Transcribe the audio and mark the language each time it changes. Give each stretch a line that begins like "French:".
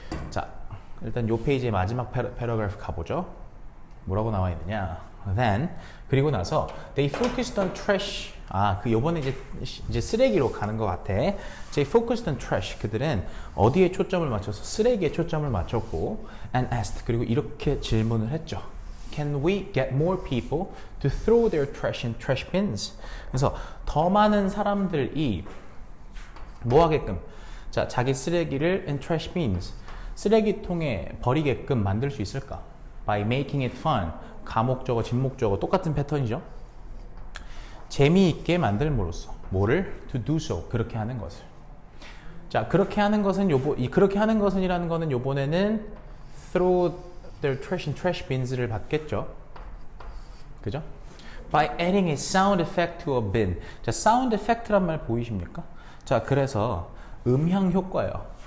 Korean: 자, 일단 요 페이지의 마지막 패러그래프 가보죠. 뭐라고 나와 있느냐?
English: Then
Korean: 그리고 나서
English: they focused on trash.
Korean: 요번에 이제 쓰레기로 가는 것 같아.
English: They focused on trash.
Korean: 그들은 어디에 초점을 맞춰서 쓰레기에 초점을 맞췄고
English: and asked.
Korean: 그리고 이렇게 질문을 했죠.
English: Can we get more people to throw their trash in trash bins?
Korean: 그래서 더 많은 사람들이 뭐 하게끔? 자, 자기 쓰레기를
English: in trash bins.
Korean: 쓰레기통에 버리게끔 만들 수 있을까?
English: By making it fun.
Korean: 가목적어, 진목적어 똑같은 패턴이죠. 재미있게 만들므로써 뭐를?
English: To do so.
Korean: 그렇게 하는 것을. 자, 그렇게 하는 것은 그렇게 하는 것은이라는 거는 요번에는
English: throw their trash in trash bins
Korean: 를 받겠죠. 그죠?
English: By adding a sound effect to a bin.
Korean: 자, sound effect란 말 보이십니까? 자, 그래서 음향 효과예요.